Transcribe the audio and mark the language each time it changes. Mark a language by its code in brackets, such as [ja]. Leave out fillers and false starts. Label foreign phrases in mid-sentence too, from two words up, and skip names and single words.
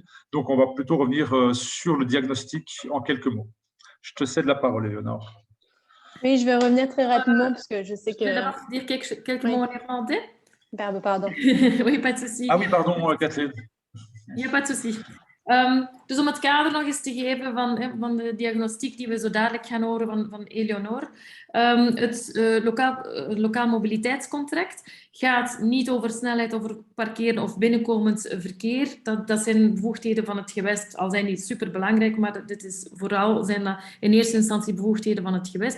[fr] Donc, on va plutôt revenir sur le diagnostic en quelques mots. Je te cède la parole, Éléonore. Oui, je vais revenir très rapidement parce que je sais que… Je vais d'abord dire quelques mots en néerlandais. Pardon. Oui, pas de souci. Ah oui, pardon, Kathleen. Ja, pas de souci. [nl] Dus om het kader nog eens te geven van de diagnostiek die we zo dadelijk gaan horen van Éléonore. Het lokaal mobiliteitscontract gaat niet over snelheid, over parkeren of binnenkomend verkeer. Dat zijn bevoegdheden van het gewest, al zijn die superbelangrijk, maar zijn dat in eerste instantie bevoegdheden van het gewest.